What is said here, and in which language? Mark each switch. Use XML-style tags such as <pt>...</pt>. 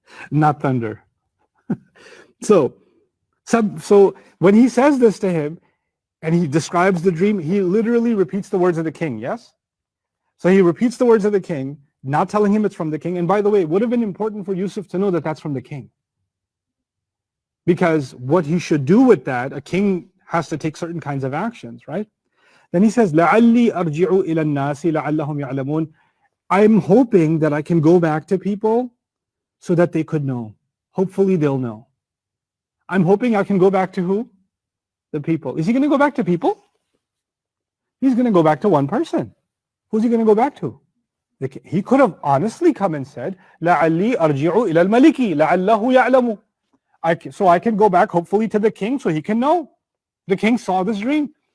<en>Not thunder. So when he says this to him and he describes the dream, he literally repeats the words of the king, yes? So he repeats the words of the king, not telling him it's from the king. And by the way, it would have been important for Yusuf to know that that's from the king. Because what he should do with that, a king has to take certain kinds of actions, right? Then he says,</en> <ar>لَعَلِّي أَرْجِعُ إِلَى النَّاسِ لَعَلَّهُمْ يَعْلَمُونَ.</ar> <en>I'm hoping that I can go back to people so that they could know. Hopefully they'll know. I'm hoping I can go back to who? The people. Is he going to go back to people? He's going to go back to one person. Who's he going to go back to? He could have honestly come and said,</en> <ar>لَعَلِّي أَرْجِعُ إِلَى الْمَلِكِ لَعَلَّهُ يَعْلَمُ.</ar> <en>So I can go back hopefully to the king so he can know. The king saw this dream.</en>